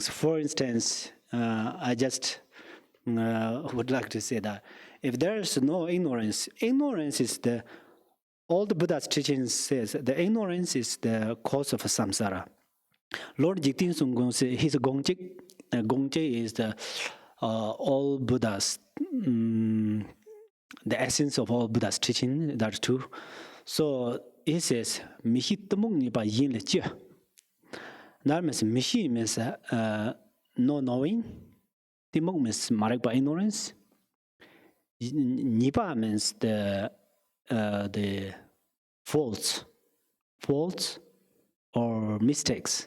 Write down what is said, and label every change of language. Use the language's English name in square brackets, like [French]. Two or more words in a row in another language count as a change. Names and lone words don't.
[English] For instance, I just would like to say that if there is no ignorance is all the Buddha's teachings says the ignorance is the cause of samsara. Lord Jigten Sunggung says his Gongje is the all Buddha's, the essence of all Buddha's teaching, that too. So he says, [Tibetan] Mihi tamung ni ba yin le jia. [English] That means Mihi means no knowing. Timung means marek by ignorance. Nipa means the faults or mistakes.